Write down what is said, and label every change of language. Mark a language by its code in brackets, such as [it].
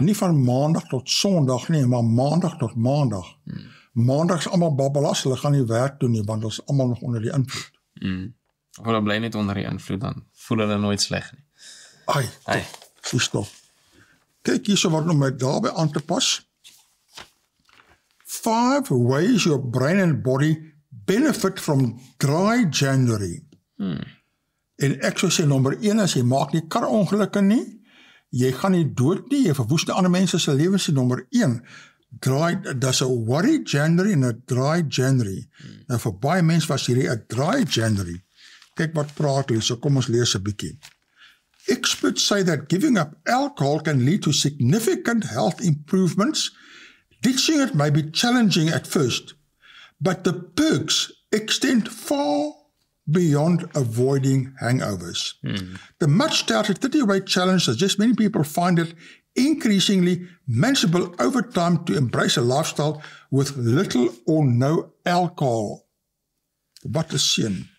[af] Nie van maandag tot Sondag nie, maar maandag tot maandag. Maandag is almal babbelas, hulle gaan nie werk doen nie, want ons is almal nog onder die invloed. Of hulle bly net onder die invloed, dan voel hulle nooit sleg nie. Ai. Stof. Kyk hierso wat nou met daarby aan te pas. [en] 5 ways your brain and body benefit from dry January. [af] En ek sou sê nommer 1 is, jy maak nie karongelukke nie, jy gaan nie dood nie, jy verwoes nie ander mense se lewens nie, nommer 1. Dis 'n worry January en 'n dry January. Nou vir baie mense was hierdie 'n dry January. Kyk wat praat hulle, so kom ons lees 'n bietjie. [en] Experts say that giving up alcohol can lead to significant health improvements. Ditching it may be challenging at first, but the perks extend far beyond avoiding hangovers. The much touted 30-way challenge suggests many people find it increasingly manageable over time to embrace a lifestyle with little or no alcohol. [af] Wat 'n seën.